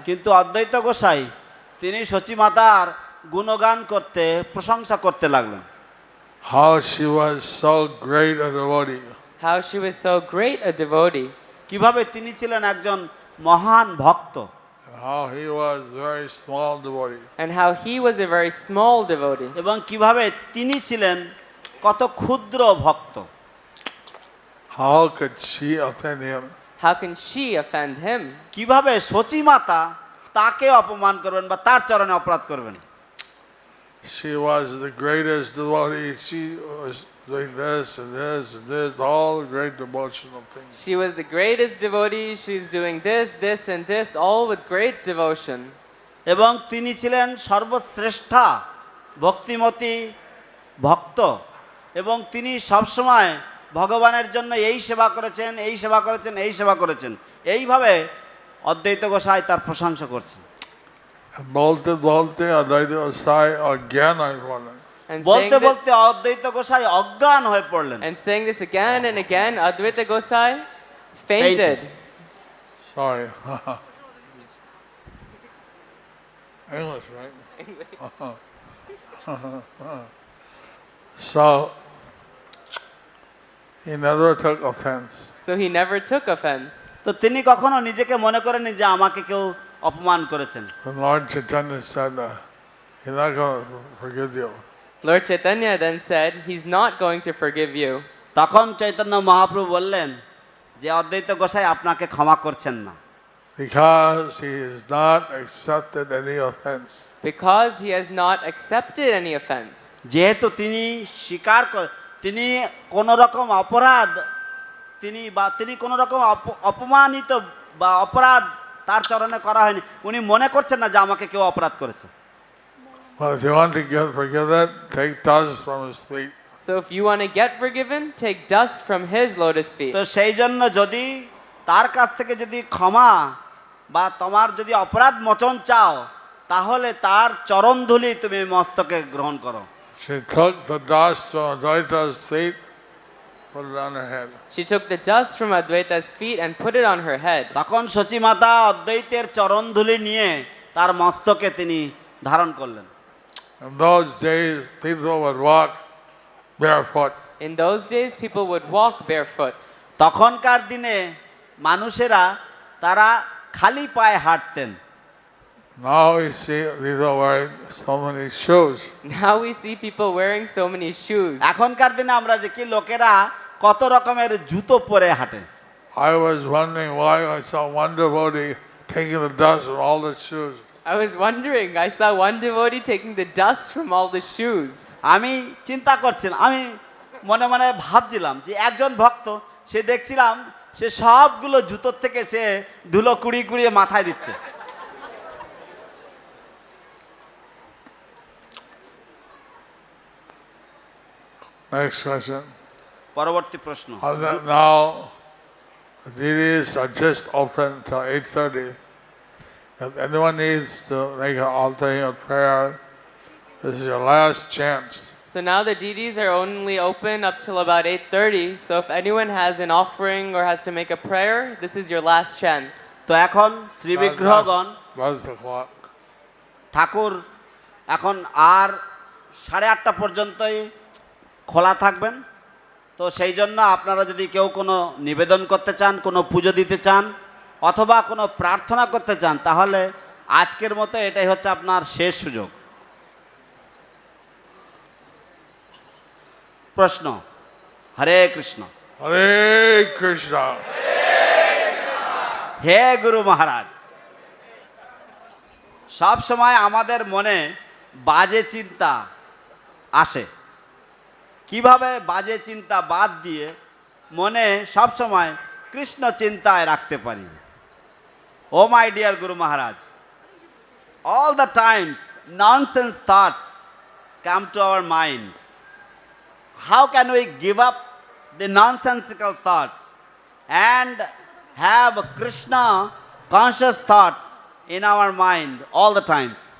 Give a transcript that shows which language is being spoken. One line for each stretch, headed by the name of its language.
Bangla: কিন্তু অদ্বৈত গোসাই তিনি সচিমাতার গুণগান করতে প্রশংসা করতে লাগলেন।
English: How she was so great a devotee. How she was so great a devotee.
Bangla: কিভাবে তিনি ছিলেন একজন মহান ভক্ত।
English: and how he was very small devotee. and how he was a very small devotee,
Bangla: এবং কিভাবে তিনি ছিলেন কত ক্ষুদ্র ভক্ত।
English: How could she offend him? how can she offend him?
Bangla: কিভাবে সচী মাতা তাকে অপমান করবেন বা তার চরণে অপরাধ করবেন।
English: She was the greatest devotee. She was doing this and this and this, all great devotional things. She was the greatest devotee, she's doing this, this, and this, all with great devotion.
Bangla: এবং তিনি ছিলেন সর্বশ্রেষ্ঠা ভক্তিমতী ভক্ত, এবং তিনি সবসময় ভগবানের জন্য এই সেবা করেছেন, এই সেবা করেছেন, এই সেবা করেছেন। এইভাবে অদ্বৈত গোসাই তার প্রশংসা করছেন। বলতে বলতে অদ্বৈত গোসাই অজ্ঞান হয়ে পড়লেন।
English: And
Bangla: বলতে
English: saying,
Bangla: বলতে অদ্বৈত গোসাই অজ্ঞান হয়ে পড়লেন।
English: and saying this again and again, Advaita Gosai fainted. Sorry. English, right? So he never took offense. So he never took offense.
Bangla: তো তিনি কখনো নিজেকে মনে করেননি যে আমাকে কেউ অপমান করেছেন।
English: When Lord Chaitanya said, he's not going to forgive you. Lord Chaitanya then said, he's not going to forgive you.
Bangla: তখন চৈতন্য মহাপ্রভু বললেন যে অদ্বৈত গোসাই আপনাকে ক্ষমা করছেন না,
English: Because he has not accepted any offense. Because he has not accepted any offense.
Bangla: যেহেতু তিনি স্বীকার তিনি কোন রকম অপরাধ তিনি কোন রকম অপমানিত বা অপরাধ তার চরণে করা হয়নি, উনি মনে করছেন না যে আমাকে কেউ অপরাধ করেছে।
English: Well, if you want to get forgiven, take dust from his feet. So if you want to get forgiven, take dust from his lotus feet.
Bangla: তো সেই জন্য যদি তার কাছ থেকে যদি ক্ষমা বা তোমার যদি অপরাধ মোচন চাও, তাহলে তার চরণধুলি তুমি মস্তকে গ্রহণ করো।
English: She took the dust from Advaita's feet, put it on her head. She took the dust from Advaita's feet and put it on her head.
Bangla: তখন সচিমাতা অদ্বৈতের চরণধুলি নিয়ে তার মস্তকে তিনি ধারণ করলেন।
English: In those days, people would walk barefoot. In those days, people would walk barefoot.
Bangla: তখনকার দিনে মানুষেরা তারা খালি পায়ে হাঁটতেন।
English: Now we see people wearing so many shoes. Now we see people wearing so many shoes.
Bangla: এখনকার দিনে আমরা দেখি লোকেরা কত রকমের জুতো পরে হাঁটে।
English: I was wondering why I saw one devotee taking the dust from all the shoes. I was wondering, I saw one devotee taking the dust from all the shoes.
Bangla: আমি চিন্তা করছিলাম, আমি মনে মনে ভাবছিলাম যে একজন ভক্ত, সে দেখছিলাম সে সবগুলো জুতোর থেকে সে ধুলো কুড়িয়ে কুড়িয়ে মাথায় দিচ্ছে।
English: Next question.
Bangla: পরবর্তী প্রশ্ন।
English: Now, the DVDs are just open till 8:30. If anyone needs to make an alternate prayer, this is your last chance. So now the DDs are only open up till about 8:30. So if anyone has an offering or has to make a prayer, this is your last chance.
Bangla: তো এখন শ্রীবিগ্রহগণ
English: What's the clock?
Bangla: ঠাকুর এখন আর 8:30 পর্যন্তই খোলা থাকবেন। তো সেই জন্য আপনারা যদি কেউ কোনো নিবেদন করতে চান, কোনো পুজো দিতে চান, অথবা কোনো প্রার্থনা করতে চান, তাহলে আজকের মতো এটাই হচ্ছে আপনার শেষ সুযোগ। প্রশ্ন। হরে কৃষ্ণ।
English: Hare Krishna.
Bangla: হে গুরু মহারাজ, সব সময় আমাদের মনে বাজে চিন্তা আসে। কিভাবে বাজে চিন্তা বাদ দিয়ে মনে সব সময় কৃষ্ণ চিন্তায় রাখতে পারি?
English: Oh my dear guru Maharaj, all the times nonsense thoughts come to our mind. How can we give up the nonsensical thoughts and have Krishna conscious thoughts in our mind all the times?